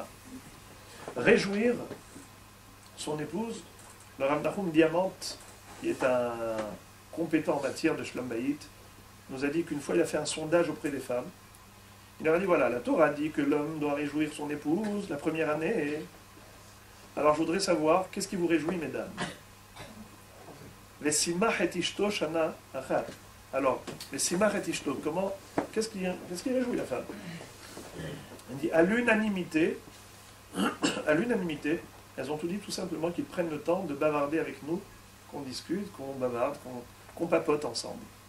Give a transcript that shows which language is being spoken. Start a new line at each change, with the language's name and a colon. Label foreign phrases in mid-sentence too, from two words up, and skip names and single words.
French: Réjouir son épouse, le Rav Nahum Diamant, qui est un compétent en matière de
Hebrew: שלום בית,
French: nous a dit qu'une fois il a fait un sondage auprès des femmes. Il leur a dit, voilà, la Torah dit que l'homme doit réjouir son épouse la première année. Alors je voudrais savoir, qu'est-ce qui vous réjouit, mesdames?
Hebrew: ושמח את אשתו שנה אחת.
French: Alors,
Hebrew: ושמח את אשתו,
French: qu'est-ce qui réjouit la femme? Il dit, à l'unanimité, elles ont tout dit tout simplement qu'ils prennent le temps de bavarder avec nous, qu'on discute, qu'on bavarde, qu'on papote ensemble.